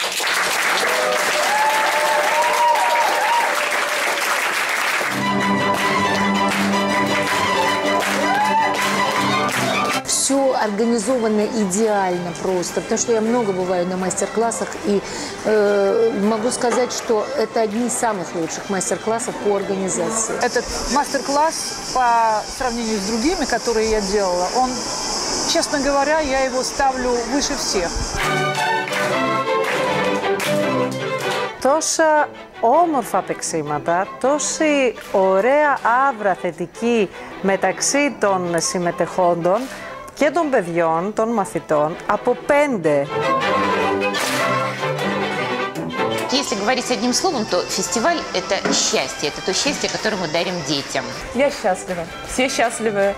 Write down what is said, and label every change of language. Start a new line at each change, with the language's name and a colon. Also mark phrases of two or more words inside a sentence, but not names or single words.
Russian: Все организовано идеально просто, потому что я много бываю на мастер-классах, и могу сказать, что это одни из самых лучших мастер-классов по организации. Этот мастер-класс по сравнению с другими, которые я делала, он, честно говоря, я его ставлю выше всех.
Greek: Τόσα όμορφα παίξηματα, τόση ωραία άβρα θετική μεταξύ των συμμετεχόντων και των παιδιών, των μαθητών, από 5.
Russian: Если говорить одним словом, то фестиваль – это счастье. Это то счастье, которое мы дарим детям. Я счастлива. Все счастливы.